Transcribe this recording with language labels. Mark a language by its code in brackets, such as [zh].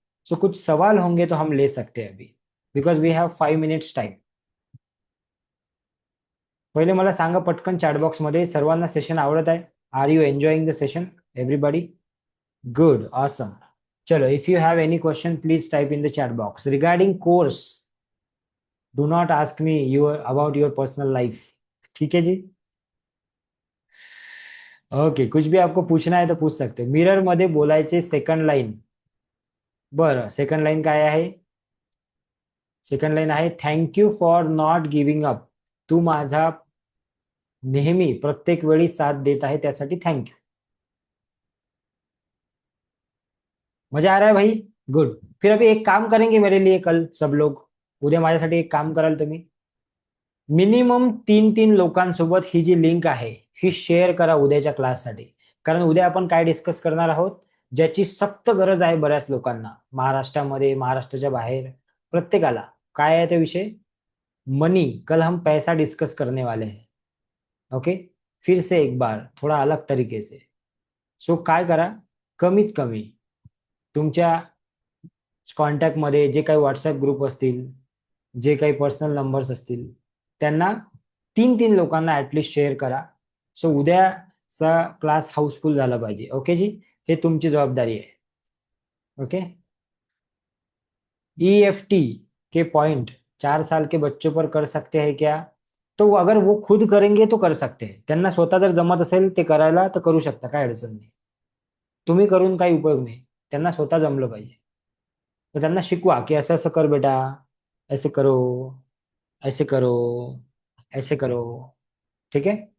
[hi] सो कुछ सवाल होंगे तो हम ले सकते हैं अभी, [en] Because we have 5 minutes time. [mr] पहिले मला सांगा पटकन चॅटबॉक्स मध्ये, सर्वांना सेशन आवडत आहे? [en] Are you enjoying the session everybody? Good, awesome. [hi] चलो, [en] If you have any question please type in the chat box regarding course. Do not ask me your about your personal life. [hi] ठीक है जी? Okay, कुछ भी आपको पूछना है तो पूछ सकते हो. [mr] मिरर मध्ये बोलायचे सेकंड लाईन. बरं, सेकंड लाईन काय आहे? सेकंड लाईन आहे, [en] Thank you for not giving up. [mr] तू माझा नेहमी प्रत्येक वेळी साथ देत आहे, त्यासाठी थँक्यू. [hi] मजा आ रहा है भाई? गुड. फिर अभी एक काम करेंगे मेरे लिए कल सब लोग. [mr] उद्या माझ्यासाठी एक काम कराल तुम्ही? मिनिमम 3-3 लोकांसोबत ही जी लिंक आहे ही शेअर करा उद्याच्या क्लाससाठी. कारण उद्या आपण काय डिस्कस करणार आहोत, ज्याची सक्त गरज आहे बऱ्याच लोकांना, महाराष्ट्रामध्ये, महाराष्ट्राच्या बाहेर, प्रत्येकाला. काय आहे ते विषय? मनी. [hi] कल हम पैसा डिस्कस करने वाले हैं. ओके, फिर से एक बार थोड़ा अलग तरीके से. [mr] सो काय करा, कमीत कमी तुमच्या कॉन्टॅक्टमध्ये जे काही व्हॉट्सअप ग्रुप असतील, जे काही पर्सनल नंबर्स असतील, त्यांना 3-3 लोकांना ऍटलिस्ट शेअर करा. सो उद्याचा क्लास हाऊसफुल झाला पाहिजे. ओके जी? हे तुमची जबाबदारी आहे. ओके. [hi] ईएफटी के पॉइंट 4 साल के बच्चों पर कर सकते हैं क्या? तो अगर वो खुद करेंगे तो कर सकते हैं. [mr] त्यांना स्वतः जर जमत असेल ते करायला, तर करू शकता, काय अडचण नाही. तुम्ही करून काही उपयोग नाही, त्यांना स्वतः जमलं पाहिजे. तर त्यांना शिकवा की असं असं कर बेटा, [hi] ऐसे करो, ऐसे करो, ऐसे करो. [mr] ठीक आहे.